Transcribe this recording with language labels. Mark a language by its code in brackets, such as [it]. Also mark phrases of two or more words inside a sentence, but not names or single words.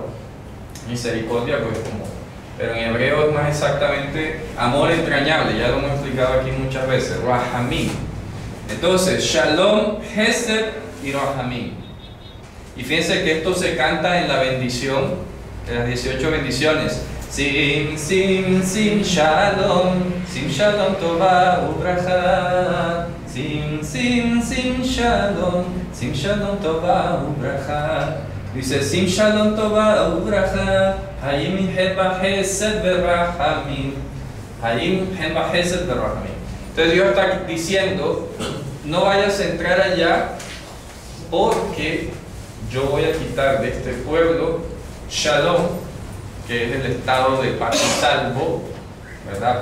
[es] Misericordia, pues como, pero en hebreo es más exactamente amor entrañable, ya lo hemos explicado aquí muchas veces, Rahamim. Entonces, Shalom, Hesed y Rahamim. Y fíjense que esto se canta en la bendición, de las 18 bendiciones. [he] שים, שים, שים, שלום טובה וברכה. שים, שים, שים, שלום טובה וברכה. Dice, שים, שלום טובה וברכה. חיים חבה חסד ברחמים. חיים חבה חסד ברחמים. [es] Entonces Dios está diciendo, no vayas a entrar allá porque yo voy a quitar de este pueblo Shalom, que es el estado de paz y salvo, ¿verdad?